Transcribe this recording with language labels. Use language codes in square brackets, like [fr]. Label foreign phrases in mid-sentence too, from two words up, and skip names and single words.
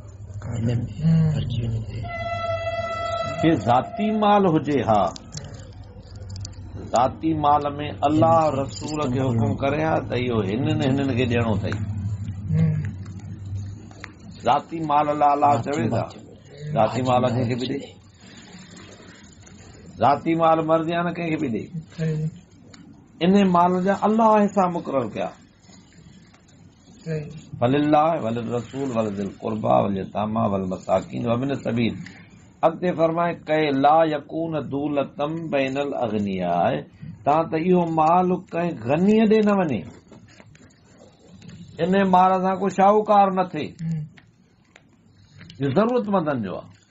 [sd] के ज़ाती माल हुजे, हा, ज़ाती माल में अल्लाह रसूल खे हुकुम करे हा त इहो हिननि खे ॾियणो अथई। ज़ाती माल अल्लाह चवे था, ज़ाती माल कंहिंखे बि ॾे, ज़ाती माल मर्ज़ी आहे न कंहिंखे बि ॾे, इन माल जा अल्लाह हिसा मुक़रर कया, [ar] ولله وللرسول ولذي القربى واليتامى والمساكين وابن السبيل. [sd] अॻिते फरमाए कई [ar] لا يكون دولة بين الأغنياء, [sd] तां त इहो माल कंहिं गनीअ ॾे न वञे, इन माल सां को शाहूकार न थिए, ज़रूरतमंदनि जो आहे।